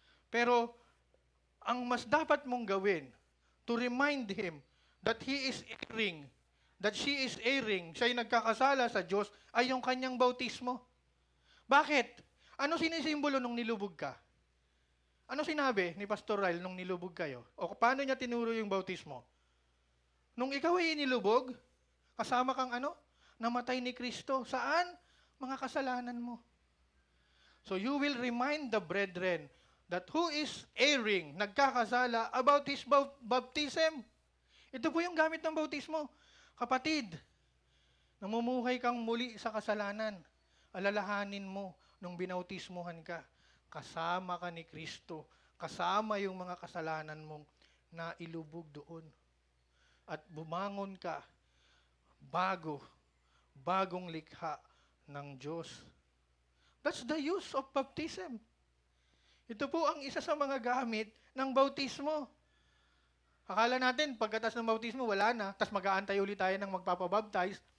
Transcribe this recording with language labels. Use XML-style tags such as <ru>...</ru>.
<tl>Pero, ang mas dapat mong gawin,</tl> <en>to remind him that he is erring,</en> <tl>that she is erring, siya'y nagkakasala sa Diyos, ay yung kanyang bautismo. Bakit? Ano sinisimbolo nung nilubog ka? Ano sinabi ni Pastor Ryle nung nilubog kayo? O paano niya tinuro yung bautismo? Nung ikaw ay inilubog, kasama kang ano? Namatay ni Kristo. Saan? Mga kasalanan mo.</tl> <en>So you will remind the brethren that who is erring, nagkakasala, about his baptism.</en> <tl>Ito po yung gamit ng bautismo. Kapatid, namumuhay kang muli sa kasalanan. Alalahanin mo nung binautismuhan ka. Kasama ka ni Kristo. Kasama yung mga kasalanan mong nailubog doon. At bumangon ka bagong likha ng Diyos.</tl> <en>That's the use of baptism.</en> <tl>Ito po ang isa sa mga gamit ng bautismo. Akala natin, pagkatas ng bautismo, wala na, tas mag-aantay ulit tayo ng magpapabaptize.</tl>